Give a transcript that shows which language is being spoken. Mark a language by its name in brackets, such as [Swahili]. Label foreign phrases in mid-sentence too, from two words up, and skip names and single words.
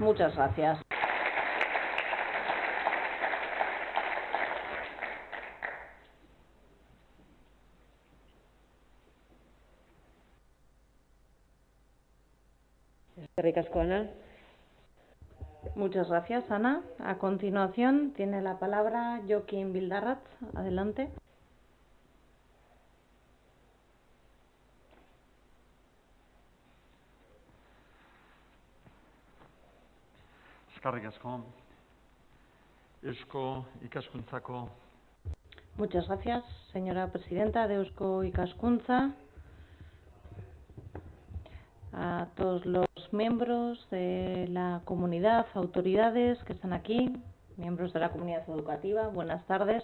[Spanish] Muchas gracias. Muchas gracias, Ana. A continuación tiene la palabra Jokin Bildarratz. Adelante. [Basque] Eskerrik asko. Eusko Ikaskuntzako. [Spanish] Muchas gracias, señora presidenta de Eusko Ikaskuntza. A todos los miembros de la comunidad, autoridades que están aquí, miembros de la comunidad educativa, buenas tardes.